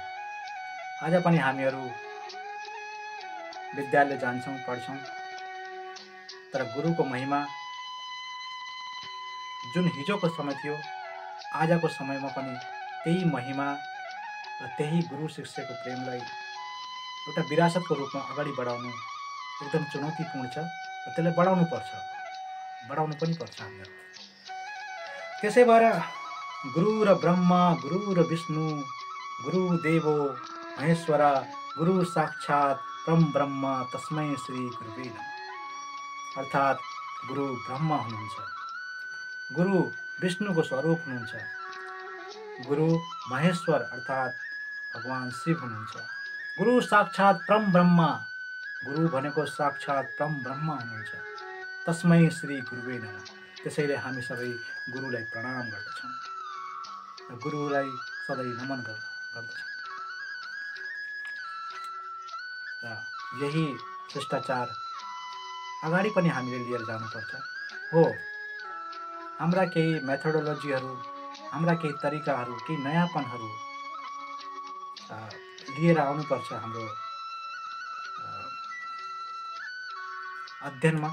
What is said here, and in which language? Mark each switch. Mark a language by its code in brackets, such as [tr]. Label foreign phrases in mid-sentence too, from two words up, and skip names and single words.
[ne] आज पनि हामीहरू विद्यालय जान्छौँ, पढ्छौँ, तर गुरुको महिमा जुन हिजोको समय थियो आजको समयमा पनि त्यही महिमा र त्यही गुरु शिष्यको प्रेमलाई एउटा विरासतको रूपमा अगाडि बढाउनु एकदम चुनौतीपूर्ण छ र त्यसलाई बढाउनु पनि पर्छ हामीहरू। त्यसै भएर [sa] गुरु र ब्रह्मा, गुरु र विष्णु, गुरु देवो महेश्वर, गुरु साक्षात् परम ब्रह्म तस्मै श्री गुरुवे नमः। [ne] अर्थात् गुरु ब्रह्मा हुनुहुन्छ, गुरु विष्णुको स्वरूप हुनुहुन्छ, गुरु महेश्वर अर्थात् भगवान शिव हुनुहुन्छ, [sa] गुरु साक्षात् परम ब्रह्म, [ne] गुरु भनेको साक्षात् परम ब्रह्म हुनुहुन्छ, [sa] तस्मै श्री गुरुवे नमः। [ne] त्यसैले हामी सबै गुरुलाई प्रणाम गर्दछौँ र गुरुलाई सधैँ नमन गर्दछौँ र यही शिष्टाचार अगाडि पनि हामीले लिएर जानुपर्छ। हो, हाम्रा केही मेथोडोलोजीहरू, हाम्रा केही तरिकाहरू, केही नयाँपनहरू लिएर आउनुपर्छ हाम्रो अध्ययनमा।